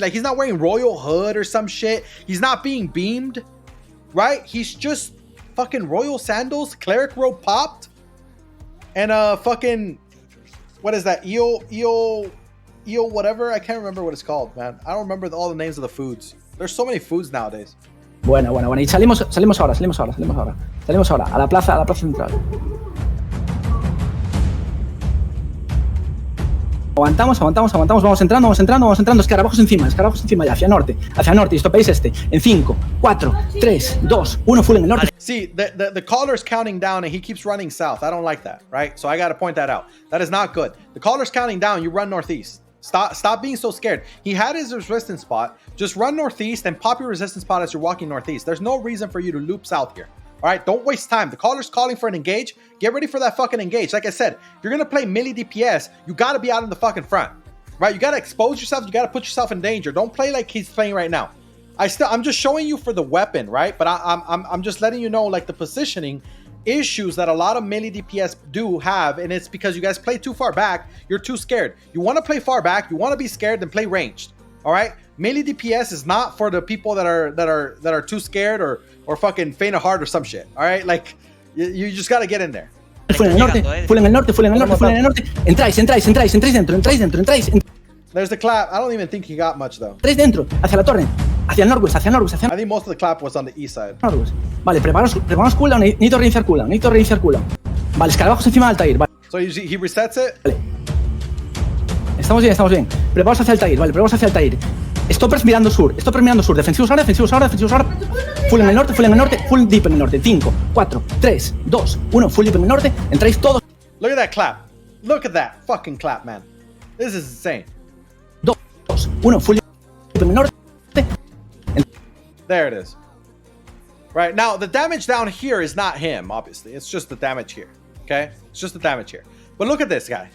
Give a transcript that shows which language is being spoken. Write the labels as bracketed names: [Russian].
[English] Like, he's not wearing royal hood or some shit. He's not being beamed, right? He's just fucking royal sandals, cleric robe popped, and fucking, what is that? Eel, whatever. I can't remember what it's called, man. I don't remember all the names of the foods. There's so many foods nowadays. [Spanish] Bueno. Y salimos ahora. A la plaza central. Aguantamos, vamos entrando, escarabajos encima ya, hacia norte, y stopéis este, en 5, 4, 3, 2, 1, full en el norte. [English] See, the caller's counting down and he keeps running south. I don't like that, right? So I got to point that out. That is not good. The caller's counting down, you run northeast. Stop being so scared. He had his resistance spot. Just run northeast and pop your resistance spot as you're walking northeast. There's no reason for you to loop south here. All right, don't waste time. The caller's calling for an engage. Get ready for that fucking engage. Like I said, if you're gonna play melee DPS, you gotta be out in the fucking front, right? You gotta expose yourself. You gotta put yourself in danger. Don't play like he's playing right now. I'm just showing you for the weapon, right? But I'm just letting you know, like, the positioning issues that a lot of melee DPS do have, and it's because you guys play too far back. You're too scared. You want to play far back. You want to be scared, then play ranged. All right, melee DPS is not for the people that are too scared or fucking faint of heart or some shit. All right, like you just gotta get in there. [Spanish] Full en el norte. Entráis dentro. [English] There's the clap. I don't even think he got much though. [Spanish] Entráis dentro, hacia la torre, hacia el northwest. [English] I think most of the clap was on the east side. [Spanish] Northwest. Vale, preparaos cooldown, necesito reiniciar cooldown. Vale, escarabajos encima del Altair, vale. [English] So he resets it? [Spanish] Vale. Estamos bien. Preparaos hacia el Altair, Stoppers mirando sur. Defensivos ahora. Full en el norte, full deep en el norte. 5, 4, 3, 2, 1, full deep en el norte. Entráis todos. [English] Look at that clap. Look at that fucking clap, man. This is insane. [Spanish] 2, 1, full deep en el norte. [English] There it is. Right, now the damage down here is not him, obviously. It's just the damage here, okay? It's just the damage here. But look at this guy.